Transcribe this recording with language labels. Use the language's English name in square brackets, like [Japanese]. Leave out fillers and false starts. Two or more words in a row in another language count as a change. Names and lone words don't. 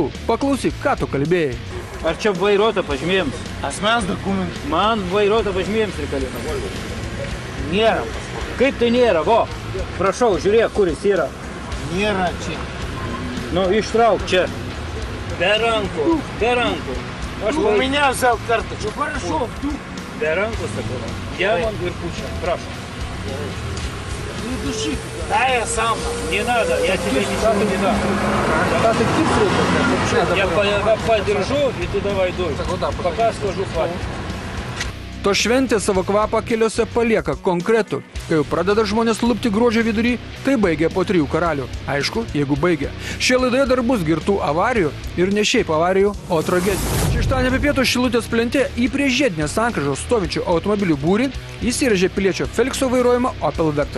[Lithuanian] Paklausyk, ką tu kalbėjai. Ar čia vairuotojo pažymėjams? Asmens dokumentas. Man vairuotojo pažymėjams reikalinga. Nėra. Kaip tai nėra? Vo, prašau, žiūrėk, kur jis yra. Nėra čia. Nu, ištrauk čia. Be rankų. [Russian] У меня взял карточку. Хорошо. [Lithuanian] Be rankų, sakau. [Russian] Я вам [Lithuanian] ir pučia. Prašau. [Russian] Не души. Да, я сам. Не надо, я тебе ничего не дам. Я подержу и ты давай дуй. Пока скажу, хватит. [Lithuanian] To šventė savo kvapą keliuose palieka konkretų. Kai jau pradeda žmonės lupti gruodžio vidury, tai baigia po 3 karalių. Aišku, jeigu baigia. Šioje laidoje dar bus girtų avarijų ir ne šiaip avarijų, o tragedijų. Šeštadienį apie pietų Šilutės plente į prie žiedinės sankryžos stovinčių automobilių būrį įsirėžė piliečio Felikso vairuojama Opel Vectra.